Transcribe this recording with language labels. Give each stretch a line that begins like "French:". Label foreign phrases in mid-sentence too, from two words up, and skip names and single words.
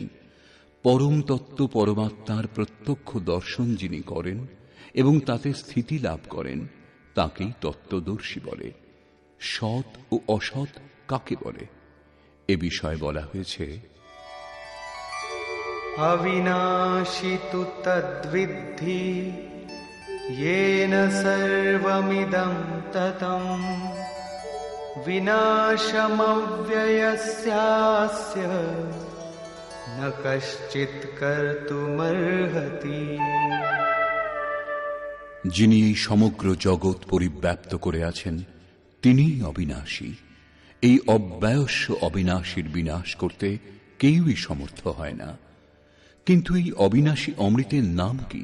Bangla: পরম তত্ত্ব পরমাত্মার প্রত্যক্ষ দর্শন যিনি করেন এবং তাতে স্থিতি লাভ করেন, তাকেই তত্ত্বদর্শী বলে। সৎ ও অসৎ কাকে বলে, এ বিষয়ে বলা হয়েছে,
Sanskrit: অবিনাশী তু তদ্বিদ্ধি येन सर्वमिदं ततं विनाशमव्ययस्यास्य न कश्चित् कर्तुमर्हति।
Bangla: যিনি এই সমগ্র জগৎ পরিব্যাপ্ত করে আছেন, তিনিই অবিনাশী। এই অব্যয়স্য অবিনাশীর বিনাশ করতে কেউই সমর্থ হয় না। কিন্তু এই অবিনাশী অমৃতের নাম কি?